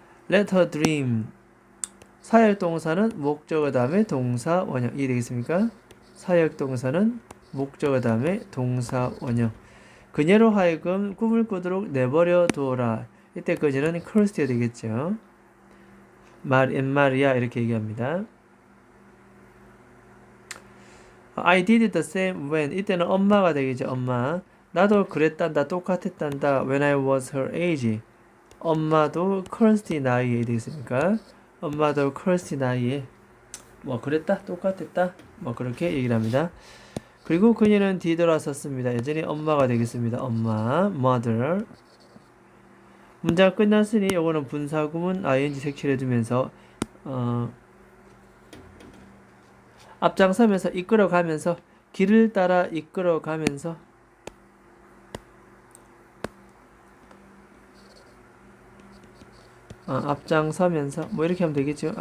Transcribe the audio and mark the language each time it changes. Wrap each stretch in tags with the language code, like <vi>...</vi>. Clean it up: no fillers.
<en>Let her dream</en> <ko>사역동사는 목적어 다음에 동사 원형 이해 되겠습니까? 사역동사는 목적어 다음에 동사 원형 그녀로 하여금 꿈을 꾸도록 내버려 두어라. 이때 그녀는 크리스티가 되겠죠. 마리아 이렇게 얘기합니다.</ko> <en>I did the same when</en> <ko>이때는 엄마가 되겠죠. 엄마 나도 그랬단다 똑같았단다</ko> <en>when I was her age</en> <ko>엄마도 크리스티 나이에 되겠습니까? 엄마도 크리스티 나이에 뭐 그랬다 똑같았다 뭐 그렇게 얘기를 합니다. 그리고 그녀는 did라 썼습니다. 여전히 엄마가 되겠습니다. 엄마 mother 문장 끝났으니 요거는 분사구문 ing 색칠해주면서 앞장서면서 이끌어가면서 길을 따라 이끌어가면서 앞장서면서 뭐 이렇게 하면 되겠죠.</ko>